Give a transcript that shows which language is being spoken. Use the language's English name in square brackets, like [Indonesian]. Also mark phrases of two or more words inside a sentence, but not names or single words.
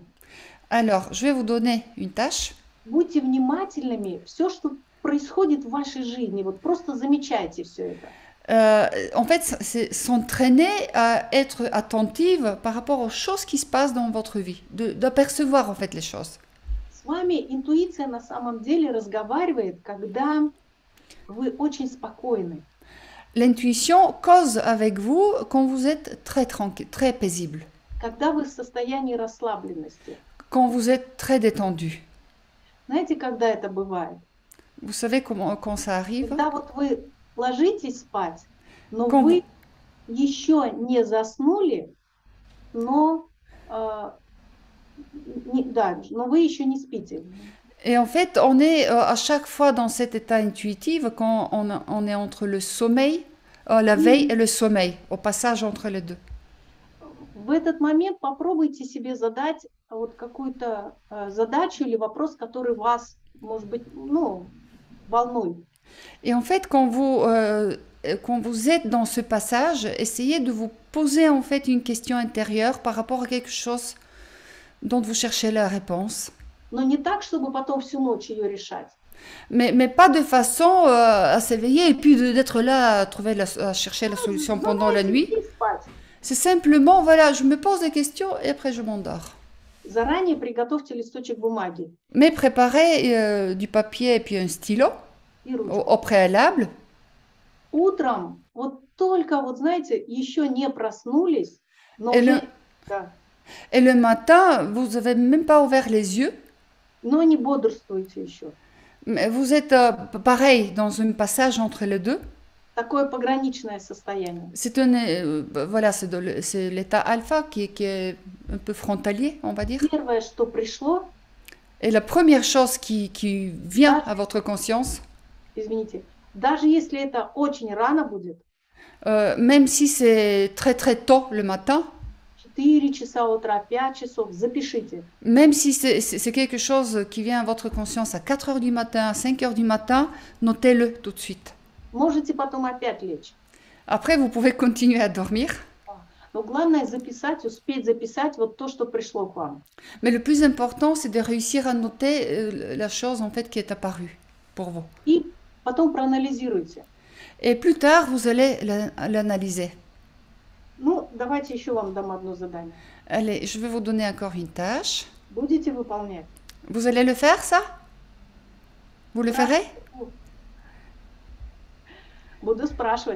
[French] Alors, je vais vous donner une tâche. [Russian] Будьте внимательными, все, что происходит в вашей жизни, вот просто замечайте все это. [French] En fait, c'est s'entraîner à être attentive par rapport aux choses qui se passent dans votre vie, d'apercevoir en fait les choses. [Russian] С вами интуиция на самом деле разговаривает, когда вы очень спокойны. [French] L'intuition cause avec vous quand vous êtes très tranquille, très paisible, [Russian] Когда вы в состоянии расслабленности. [French] quand vous êtes très détendu. [Russian] Знаете, когда это бывает? [French] Vous savez comment, quand ça arrive? [Russian] Когда вот вы ложитесь спать, но [French] Quand [Russian] вы еще не заснули, но, но вы еще не спите. [French] Et en fait, on est à chaque fois dans cet état intuitif quand on est entre le sommeil, la veille et le sommeil, au passage entre les deux. [Russian] В этот момент попробуйте себе задать вот какую-то задачу или вопрос, который вас, может быть, волнует. [French] Et en fait, quand vous êtes dans ce passage, essayez de vous poser en fait une question intérieure par rapport à quelque chose dont vous cherchez la réponse. [Russian] Но не так, чтобы потом всю ночь ее решать. [French] Mais pas de façon à s'éveiller et puis d'être là à chercher la solution pendant la nuit. C'est simplement, voilà, je me pose des questions et après je m'endors. [Russian] Заранее приготовьте листочек бумаги. [French] Mais préparez du papier et puis un stylo au préalable. [Russian] Утром, вот только, вот знаете, еще не проснулись, но [French] et le matin, vous n'avez même pas ouvert les yeux. [Russian] Но не бодрствуете еще. [French] Mais vous êtes pareil dans un passage entre les deux. [Russian] Такое пограничное состояние. [French] C'est voilà, c'est l'état alpha qui est un peu frontalier, on va dire. [Russian] Первое, что пришло. [French] Et la première chose qui vient à votre conscience. [Russian] Извините, даже если это очень рано будет. [French] Même si c'est très très tôt le matin. [Russian] 4 часа утра, 5 часов, запишите. [French] Même si c'est quelque chose qui vient à votre conscience à 4 heures du matin, à 5 heures du matin, notez-le tout de suite. [Russian] Можете потом опять лечь. [French] Après, vous pouvez continuer à dormir. [Russian] Но главное записать, успеть записать вот то, что пришло к вам. [French] Mais le plus important, c'est de réussir à noter la chose en fait qui est apparue pour vous. [Russian] И потом проанализируйте. [French] Et plus tard, vous allez l'analyser. [Russian] Ну, давайте еще вам дам одно задание. [French] Allez, je vais vous donner encore une tâche. [Russian] Будете выполнять? [French] Vous allez le faire, ça? Vous le ferez? [Russian] Буду спрашивать.